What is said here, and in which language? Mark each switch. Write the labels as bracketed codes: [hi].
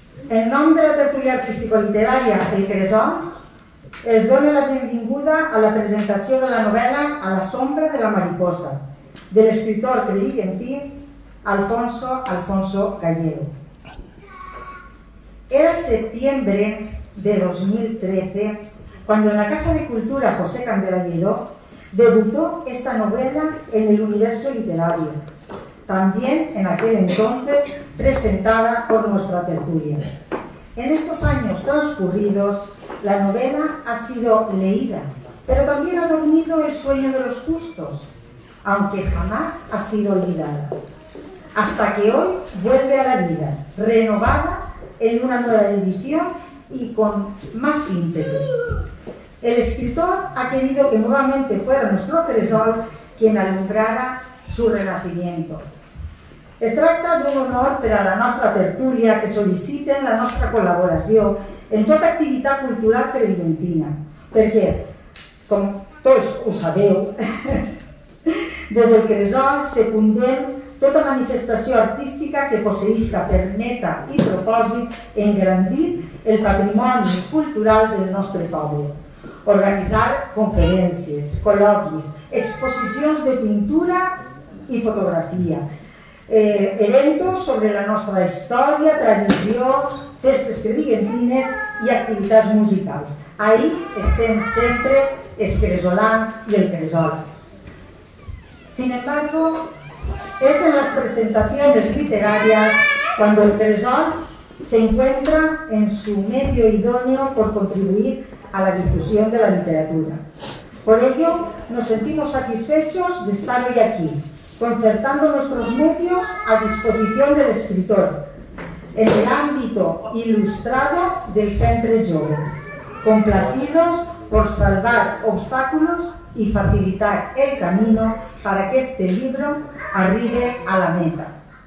[ca] En nom de la tertulia artístico-literària El Cresol, els dono la benvinguda a la presentació de la novel·la A la sombra de la mariposa, de l'escritor crevillentí Alfonso Gallego. [es] Era septiembre de 2013 cuando en la Casa de Cultura José Candela Lledó debutó esta novela en el universo literario, también en aquel entonces presentada por nuestra tertulia. En estos años transcurridos, la novela ha sido leída, pero también ha dormido el sueño de los justos, aunque jamás ha sido olvidada, hasta que hoy vuelve a la vida, renovada en una nueva edición y con más ímpetu. El escritor ha querido que nuevamente fuera nuestro Cresol quien alumbrara su renacimiento. [ca] Es tracta d'un honor per a la nostra tertúlia que sol·liciten la nostra col·laboració en tota activitat cultural crevidentina, perquè, com tots ho sabeu, des del Cresol secundem tota manifestació artística que posseïsca per meta i propòsit engrandir el patrimoni cultural del nostre poble. Organitzar conferències, col·loquis, exposicions de pintura i fotografia, eventos sobre la nostra història, tradició, festes crevillentines i activitats musicals. Ahí estem sempre els cresolans y el Cresol. [es] Sin embargo, es en las presentaciones literarias cuando el Cresol se encuentra en su medio idóneo por contribuir a la difusión de la literatura. Por ello, nos sentimos satisfechos de estar hoy aquí, concertando nuestros medios a disposición del escritor en el ámbito ilustrado del Centre Jove, complacidos por salvar obstáculos y facilitar el camino para que este libro arribe a la meta.